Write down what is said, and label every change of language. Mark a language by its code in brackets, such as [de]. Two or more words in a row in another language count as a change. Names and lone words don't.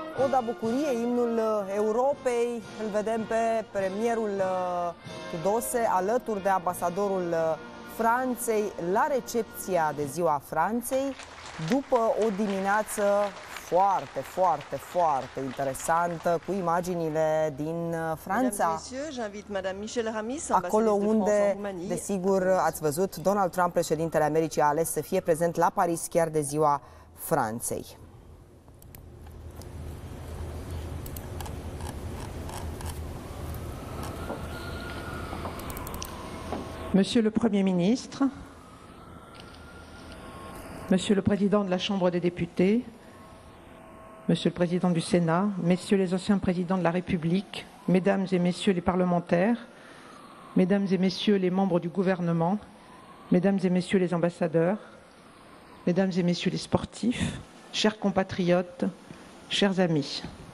[ro] Oda Bucuriei, imnul Europei. Îl vedem pe premierul Tudose alături de ambasadorul Franței la recepția de Ziua Franței, după o dimineață foarte interesantă, cu imaginile din Franța, acolo unde, desigur, ați văzut, Donald Trump, președintele Americii, a ales să fie prezent la Paris chiar de Ziua Franței. [fr] Monsieur le Premier ministre, Monsieur le Président de la Chambre des députés, Monsieur le Président du Sénat, Messieurs les anciens présidents de la République, Mesdames et Messieurs les parlementaires, Mesdames et Messieurs les membres du gouvernement, Mesdames et Messieurs les ambassadeurs, Mesdames et Messieurs les sportifs, chers compatriotes, chers amis.